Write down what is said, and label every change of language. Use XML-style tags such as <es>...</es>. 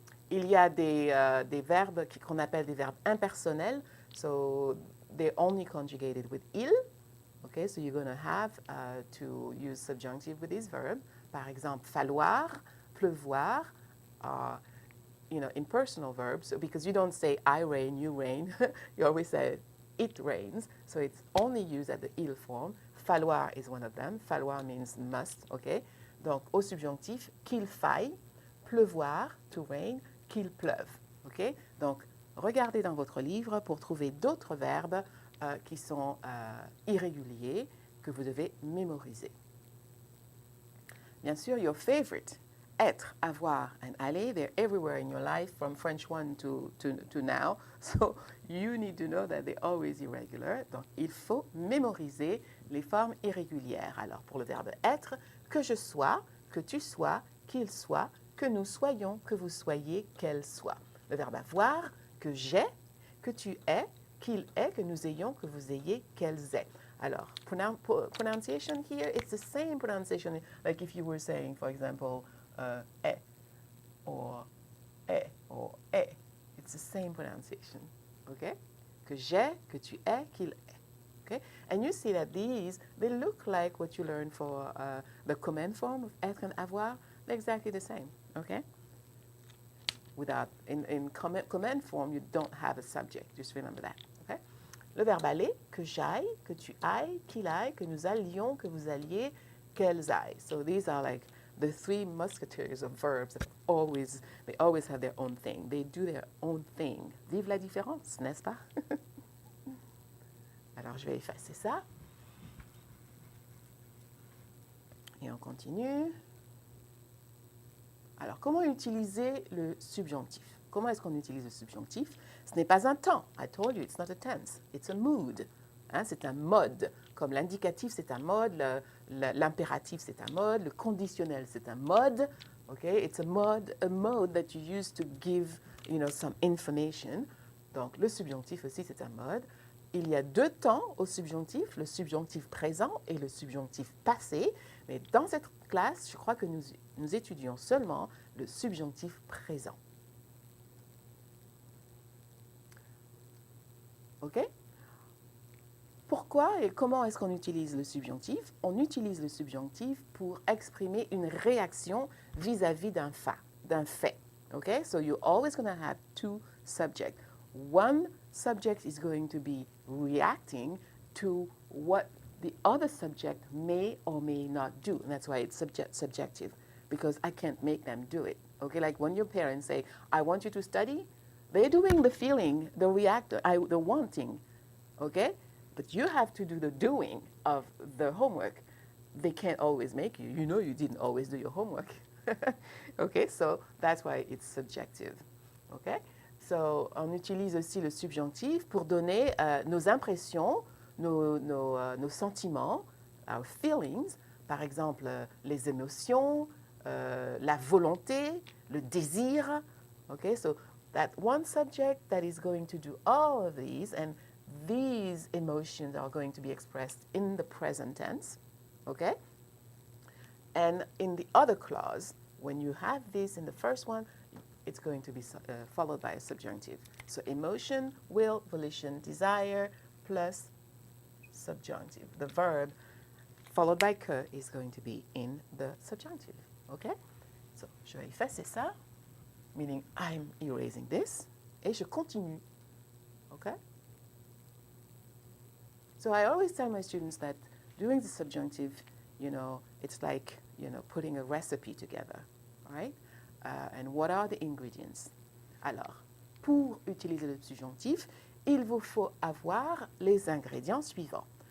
<fr>Il y a des verbes qu'on appelle des verbes impersonnels.</fr> <en>So they're only conjugated with il. Okay, so you're going to have to use subjunctive with this verb.</en> <fr>Par exemple,</fr> <en>falloir, pleuvoir. impersonal verbs, because you don't say I rain, you rain. You always say it rains. So it's only used at the il form. Falloir is one of them. Falloir means must, okay?</en> <fr>Donc, au subjonctif, qu'il faille, pleuvoir,</fr> <en>to rain,</en> <fr>qu'il pleuve, ok? Donc, regardez dans votre livre pour trouver d'autres verbes qui sont irréguliers que vous devez mémoriser. Bien sûr,</fr> <en>your favorite, être, avoir, and aller, they're everywhere in your life from French 1 to now. So you need to know that they're always irregular.</en> <fr>Donc, il faut mémoriser les formes irrégulières. Alors, pour le verbe être, que je sois, que tu sois, qu'il soit, que nous soyons, que vous soyez, qu'elle soit. Le verbe avoir, que j'ai, que tu aies, qu'il ait, que nous ayons, que vous ayez, qu'elles aient.</fr> <en>Alors, pronunciation here, it's the same pronunciation, like if you were saying, for example, eh, or eh, or eh. It's the same pronunciation, okay?</en> <fr>Que j'ai, que tu aies, qu'il ait, okay?</fr> <en>And you see that these, they look like what you learned for the command form of être and avoir. They're exactly the same, okay? Without, in command form, you don't have a subject, just remember that, okay?</en> <fr>Le verbe aller, que j'aille, que tu ailles, qu'il aille, que nous allions, que vous alliez, qu'elles aillent.</fr> <en>So these are like the three musketeers of verbs that they always have their own thing. They do their own thing.</en> <fr>Vive la différence, n'est-ce pas? Alors je vais effacer ça. Et on continue. Alors, comment utiliser le subjonctif? Comment est-ce qu'on utilise le subjonctif? Ce n'est pas un temps.</fr> <en>I told you, it's not a tense. It's a mood.</en> <fr>Hein, c'est un mode. Comme l'indicatif, c'est un mode. L'impératif, c'est un mode. Le conditionnel, c'est un mode.</fr> <en>Okay? It's a mode that you use to give, some information.</en> <fr>Donc, le subjonctif aussi, c'est un mode. Il y a deux temps au subjonctif, le subjonctif présent et le subjonctif passé. Mais dans cette classe, je crois que nous étudions seulement le subjonctif présent. OK? Pourquoi et comment est-ce qu'on utilise le subjonctif? On utilise le subjonctif pour exprimer une réaction vis-à-vis d'un fait.</fr> <en>Okay? So you're always going to have two subjects. One subject is going to be reacting to what the other subject may or may not do. And that's why it's subjective, because I can't make them do it. Okay, like when your parents say, I want you to study, they're doing the feeling, the wanting, okay? But you have to do the doing of the homework. They can't always make you. You know you didn't always do your homework. Okay, so that's why it's subjective. Okay?</en> <fr>So, on utilise aussi le subjonctif pour donner nos impressions, nos sentiments,</fr> <en>our feelings,</en> <fr>par exemple les émotions, la volonté, le désir.</fr> <en>Okay, so that one subject that is going to do all of these, and these emotions are going to be expressed in the present tense. Okay? And in the other clause, when you have this in the first one, it's going to be followed by a subjunctive. So emotion, will, volition, desire, plus subjunctive. The verb followed by que is going to be in the subjunctive. Okay?</en> <fr>So, je vais effacer ça,</fr> <en>meaning I'm erasing this,</en> <fr>et je continue. Okay?</fr> <en>So I always tell my students that doing the subjunctive, it's like, putting a recipe together, right? And what are the ingredients?</en> <fr>Alors, pour utiliser le subjonctif, il vous faut avoir les ingrédients suivants.</fr>